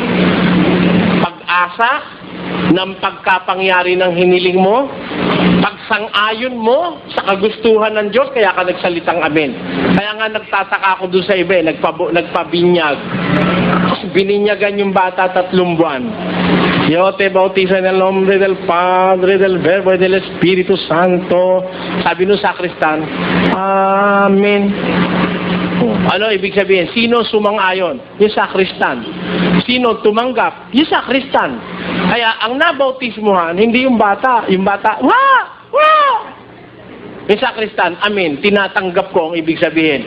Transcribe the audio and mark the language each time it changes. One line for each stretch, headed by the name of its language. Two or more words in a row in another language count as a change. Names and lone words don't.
Filipino: Pag-asa ng pagkapangyari ng hiniling mo, pagsang-ayon mo sa kagustuhan ng Diyos, kaya ka nagsalitang amen. Kaya nga nagtataka ako doon sa iba, nagpabinyag. Bininyagan yung bata 3 buwan.
Spanish: Yo te bautizo en el nombre del Padre, del Verbo, y del Espíritu Santo.
Filipino: Sabi nung sakristan, Amen. Ano ibig sabihin? Sino sumang-ayon? Yung sakristan. Sino tumanggap? Yung sakristan. Kaya ang nabautismuhan, hindi yung bata. Yung bata, wah! Wah! Yung sakristan, amen, tinatanggap ko ang ibig sabihin.